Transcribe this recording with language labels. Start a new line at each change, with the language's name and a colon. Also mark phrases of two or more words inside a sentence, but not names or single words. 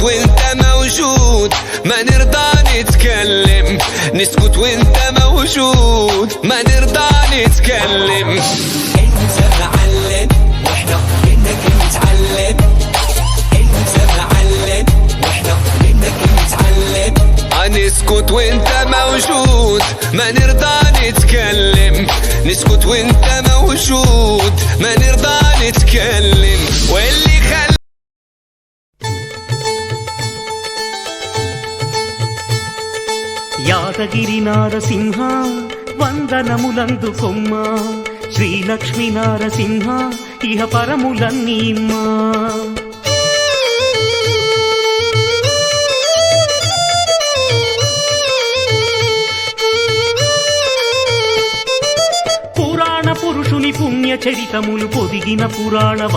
Arabic: وانت موجود ما نرضى نتكلم نسكت وانت موجود ما نرضى نتكلم انت معلم واحنا منك نتعلم انت معلم واحنا منك نتعلم نسكت وانت موجود ما نرضى نتكلم نسكت وانت موجود ما نرضى نتكلم واللي خلى
Telugu: యాదగిరి నారసింహ వందనములందుకొమ్మ శ్రీలక్ష్మీ నారసింహ ఇహ పరములన్నీమ్మా పురుషుని పుణ్య చరితములు పొదిగిన పురాణ